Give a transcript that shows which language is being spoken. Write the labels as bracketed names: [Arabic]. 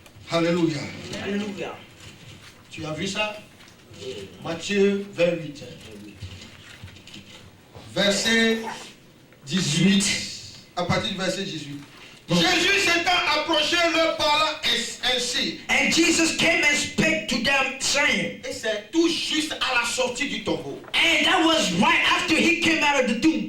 [French] Alléluia. [English] hallelujah. [French] Tu as vu ça? Matthieu 28. Verset 18. À partir du verset 18. Jésus s'étant approché leur parlant ainsi. [English] And Jesus came and spake to them, saying, [French] Et c'est tout juste à la sortie du tombeau. [English] and that was right after he came out of the tomb.